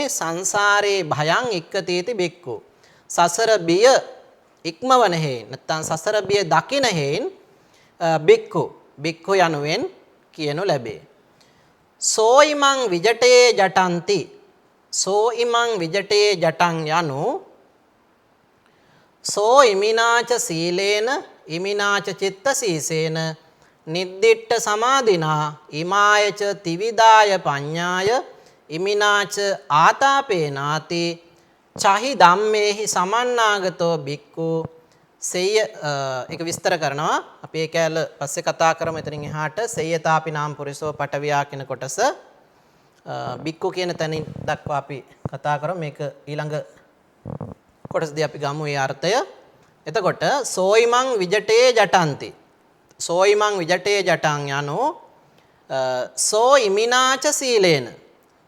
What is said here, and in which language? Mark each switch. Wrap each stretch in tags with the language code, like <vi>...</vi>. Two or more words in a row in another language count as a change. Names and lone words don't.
<pi>සංසාරේ භයං ඉක්කතිති බික්කු.</pi> <si>සසර බිය ඉක්මවන හේන් නැත්නම් සසර බිය දකින හේන් බික්කු යනුවෙන් කියනු ලැබේ.</si> <pi>සෝයිමං විජටේ ජටಂತಿ. සෝයිමං විජටේ ජටං යනු සෝ ඉමිනාච සීලේන ඉමිනාච චිත්ත සීසේන නිද්දිට්ඨ සමාධිනා ඉමායච තිවිදාය පඤ්ඤාය ඉමිනාච ආතාපේනාති චහි ධම්මේහි සමන්නාගතෝ බික්කු.</pi> <si>සෙය්‍ය ඒක විස්තර කරනවා. අපි ඒක ඇල පස්සේ කතා කරමු. එතනින් එහාට</si> <pi>සෙය්‍යතාපි නාම පුරිසෝ පටවියා</pi> <si>කියන කොටස බික්කු කියන තැනින් දක්වා අපි කතා කරමු. මේක ඊළඟ කොටසදී අපි ගමු ඒ අර්ථය.</si> <pi>එතකොට සෝයිමං විජටේ ජටಂತಿ. සෝයිමං විජටේ ජටං යනෝ සෝ ඉමිනාච සීලේන.</pi>